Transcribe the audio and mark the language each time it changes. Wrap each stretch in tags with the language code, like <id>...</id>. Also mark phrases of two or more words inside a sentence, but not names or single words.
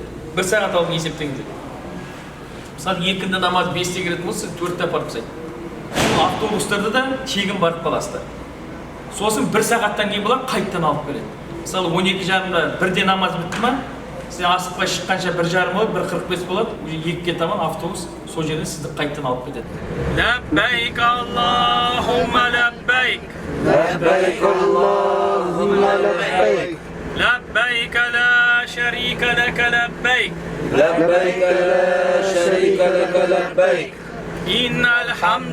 <kk>1 сағат алдын есептеңіздер. Мысалы, екінді намаз 5-те кіретін болса, 4-те апарып тастайды. Автобустарда да тегін барып қаласыздар. Сосын 1 сағаттан кейін бұлар қайттан алып келеді. Мысалы, 12:30-да 1-де намаз бітті ма, сіз асықпай шыққанша 1:30 болады, 1:45 болады, уже 2-ге таман автобус сол жерден сізді қайттан алып кетеді.</kk> <ar>لبيك اللهم لبيك. لبيك اللهم لبيك لبيك لا شريك لك لبيك لبيك لا شريك لك لبيك إن الحمد</ar>